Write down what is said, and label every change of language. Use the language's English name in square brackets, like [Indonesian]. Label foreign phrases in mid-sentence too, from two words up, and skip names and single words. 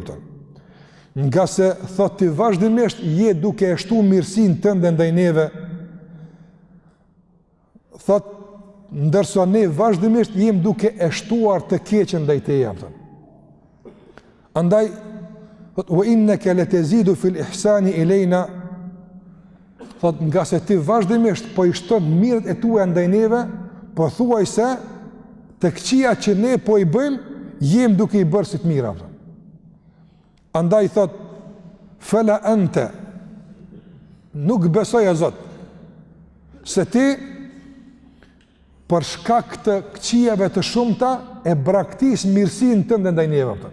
[Albanian] Nga se thot ti vazhdimisht je duke e shtuar mirësinë tënde ndaj neve. Thot ndërsa ne vazhdimisht jem duke e shtuar të keqen ndaj teje. Andaj thot [Arabic] وإنك لا تزيد في الإحسان إلينا [Albanian] thot nga se ti vazhdimisht po i shton mirët e tua ndaj neve, po thuaj se të këqija që ne po i bëjmë, jem duke i bërë si të mira. Andaj thot, [Arabic] فلا أنت, [Albanian] nuk besoj e Zot, se ti për shkak të këqijave të shumta e braktis mirësinë tënde ndaj neve.